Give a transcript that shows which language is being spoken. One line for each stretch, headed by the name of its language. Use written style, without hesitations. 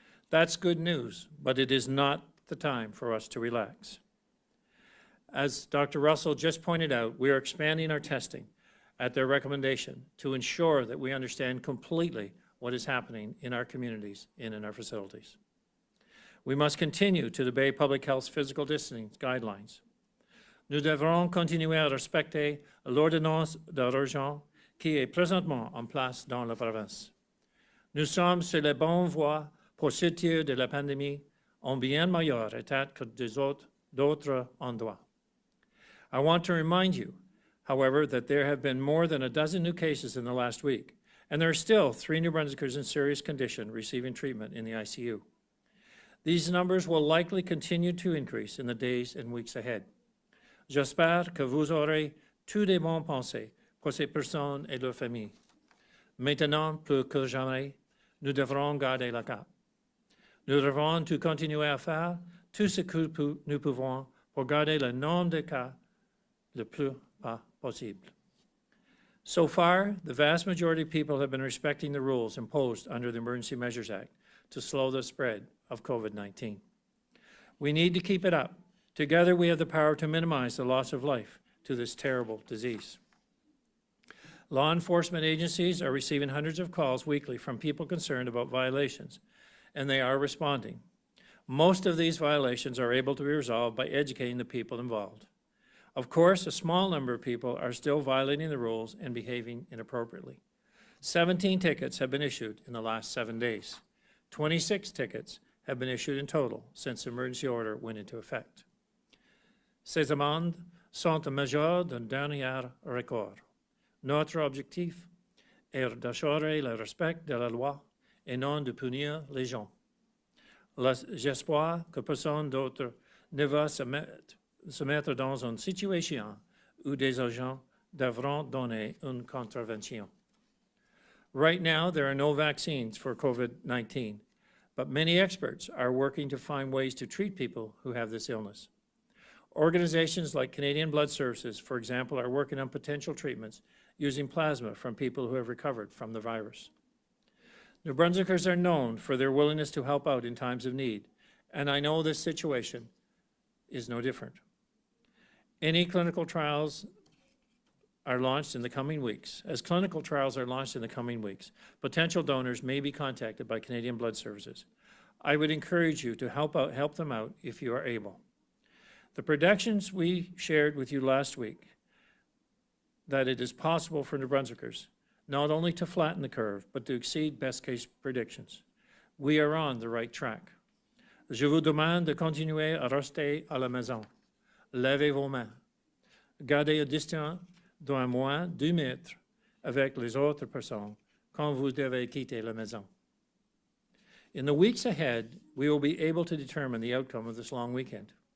English: That's good news, but it is not the time for us to relax. As Dr. Russell just pointed out, we are expanding our testing at their recommendation to ensure that we understand completely what is happening in our communities and in our facilities. We must continue to obey public health's physical distancing guidelines.
French: Nous devrons continuer à respecter l'ordonnance d'urgence qui est présentement en place dans la province. Nous sommes sur la bonne voie pour sortir de la pandémie en bien meilleur état que d'autres endroits.
English: I want to remind you, however, that there have been more than a dozen new cases in the last week, and there are still 3 New Brunswickers in serious condition receiving treatment in the ICU. These numbers will likely continue to increase in the days and weeks ahead.
French: J'espère que vous aurez tous des bonnes pensées pour ces personnes et leurs familles. Maintenant, plus que jamais, nous devrons garder le cap. Nous devrons tout continuer à faire tout ce que nous pouvons pour garder le nombre de cas le plus bas possible.
English: So far, the vast majority of people have been respecting the rules imposed under the Emergency Measures Act to slow the spread of COVID-19. We need to keep it up. Together, we have the power to minimize the loss of life to this terrible disease. Law enforcement agencies are receiving hundreds of calls weekly from people concerned about violations, and they are responding. Most of these violations are able to be resolved by educating the people involved. Of course, a small number of people are still violating the rules and behaving inappropriately. 17 tickets have been issued in the last 7 days. 26 tickets have been issued in total since the emergency order went into effect.
French: Ces amendes sont un mesure d'un dernier recours. Notre objectif est d'assurer le respect de la loi et non de punir les gens. J'espère que personne d'autre ne va se mettre dans une situation où des agents devront donner une contravention.
English: Right now, there are no vaccines for COVID-19, but many experts are working to find ways to treat people who have this illness. Organizations like Canadian Blood Services, for example, are working on potential treatments using plasma from people who have recovered from the virus. New Brunswickers are known for their willingness to help out in times of need, and I know this situation is no different. Any clinical trials are launched in the coming weeks. As clinical trials are launched in the coming weeks, potential donors may be contacted by Canadian Blood Services. I would encourage you to help them out if you are able. The predictions we shared with you last week, that it is possible for New Brunswickers not only to flatten the curve, but to exceed best-case predictions. We are on the right track.
French: Je vous demande de continuer à rester à la maison. Lavez vos mains. Gardez une distance d'au moins 2 mètres avec les autres personnes quand vous devez quitter la maison.
English: In the weeks ahead, we will be able to determine the outcome of this long weekend.